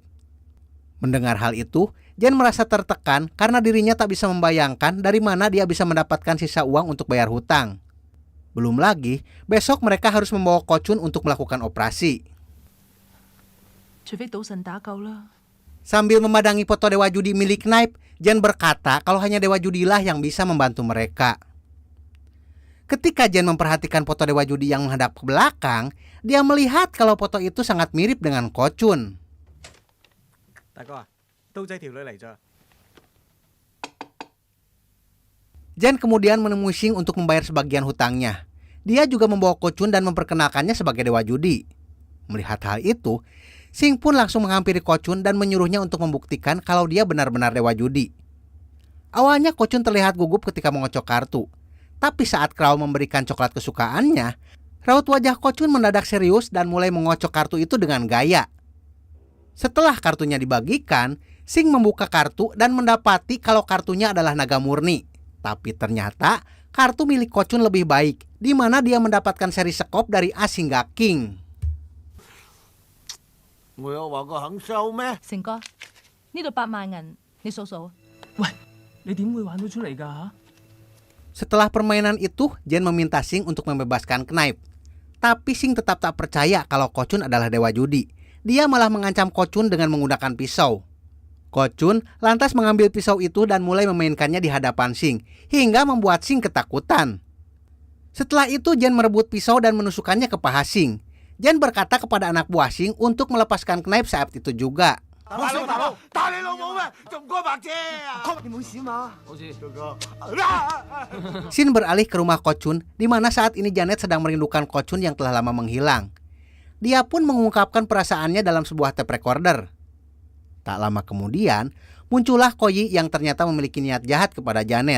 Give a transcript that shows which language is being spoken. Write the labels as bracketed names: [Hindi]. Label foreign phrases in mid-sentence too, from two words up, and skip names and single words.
[Indonesian] Mendengar hal itu, Jan merasa tertekan karena dirinya tak bisa membayangkan dari mana dia bisa mendapatkan sisa uang untuk bayar hutang. Belum lagi, besok mereka harus membawa Ko Chun untuk melakukan operasi. [Cantonese] 除非賭神打救啦。 [Indonesian] Sambil memandangi foto dewa judi milik Knipe, Jan berkata kalau hanya dewa judilah yang bisa membantu mereka. Ketika Jan memperhatikan foto dewa judi yang menghadap ke belakang, dia melihat kalau foto itu sangat mirip dengan Ko Chun. [Cantonese] 大哥啊，刀仔條女嚟咗。 [Indonesian] Jan kemudian menemui Sing untuk membayar sebagian hutangnya. Dia juga membawa Ko Chun dan memperkenalkannya sebagai dewa judi. Melihat hal itu, Sing pun langsung menghampiri Ko Chun dan menyuruhnya untuk membuktikan kalau dia benar-benar dewa judi. Awalnya Ko Chun terlihat gugup ketika mengocok kartu. Tapi saat Crow memberikan coklat kesukaannya, raut wajah Ko Chun mendadak serius dan mulai mengocok kartu itu dengan gaya. Setelah kartunya dibagikan, Sing membuka kartu dan mendapati kalau kartunya adalah naga murni. Tapi ternyata kartu milik Ko Chun lebih baik, di mana dia mendapatkan seri sekop dari A hingga King. [Cantonese] 我有話過肯收咩？成哥，呢度8萬銀，你數數。喂，你點會玩到出嚟㗎嚇？ [Indonesian] Setelah permainan itu, Jen meminta Sing untuk membebaskan Knife. Tapi Sing tetap tak percaya kalau Ko Chun adalah dewa judi. Dia malah mengancam Ko Chun dengan menggunakan pisau. Ko Chun lantas mengambil pisau itu dan mulai memainkannya di hadapan Sing, hingga membuat Sing ketakutan. Setelah itu Jen merebut pisau dan menusukkannya ke paha Sing. Jen berkata kepada anak buah Sing untuk melepaskan Knife saat itu juga. [Cantonese] 打你老母咩？仲唔過白車啊？你冇事嘛？好似 [Indonesian] Shin beralih ke rumah Ko Chun, di mana saat ini Janet sedang merindukan Ko Chun yang telah lama menghilang. Dia pun mengungkapkan perasaannya dalam sebuah [English] tape recorder. [Indonesian] Tak lama kemudian, muncullah Ko Yi yang ternyata memiliki niat jahat kepada Janet.